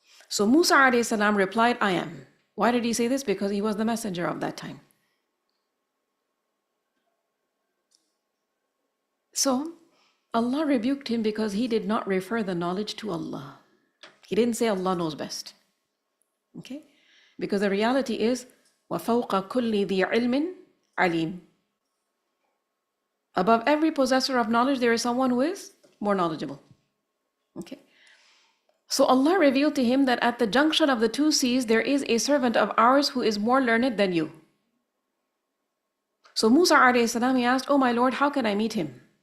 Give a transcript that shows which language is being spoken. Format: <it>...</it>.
<en>So Musa alayhi salam replied, I am. Why did he say this? Because he was the messenger of that time. So Allah rebuked him because he did not refer the knowledge to Allah. He didn't say Allah knows best. Okay? Because the reality is,</en> <ar>وَفَوْقَ كُلِّ ذِي عِلْمٍ عَلِيمٍ.</ar> <en>Above every possessor of knowledge, there is someone who is more knowledgeable. Okay? So Allah revealed to him that at the junction of the two seas, there is a servant of ours who is more learned than you. So Musa alayhi salam, he asked, oh my Lord, how can I meet him?</en>